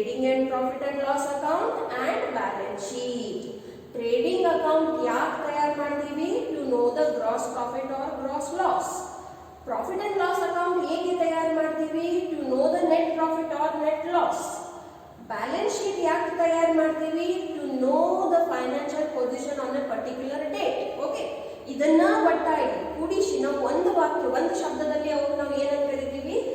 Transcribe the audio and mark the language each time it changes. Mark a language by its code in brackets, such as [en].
[en] and profit and loss account and balance sheet. [kn] Trading account ಯಾಕೆ ತಯಾರು ಮಾಡ್ತೀವಿ? [en] To know the gross profit or gross loss. Profit and loss account [kn] ಹೇಗೆ ತಯಾರು ಮಾಡ್ತೀವಿ? [en] To know the net profit or net loss. Balance sheet [kn] ಯಾಕೆ ತಯಾರು ಮಾಡ್ತೀವಿ? [en] To know the financial position on a particular date. [kn] Okay, ಇದನ್ನ ಒಟ್ಟಾಗಿ ಕೂಡಿಸಿ ನಾವು ಒಂದು ವಾಕ್ಯ ಒಂದು ಶಬ್ದದಲ್ಲಿ ಅವು ನಾವು ಏನಂತ ಕರಿತೀವಿ?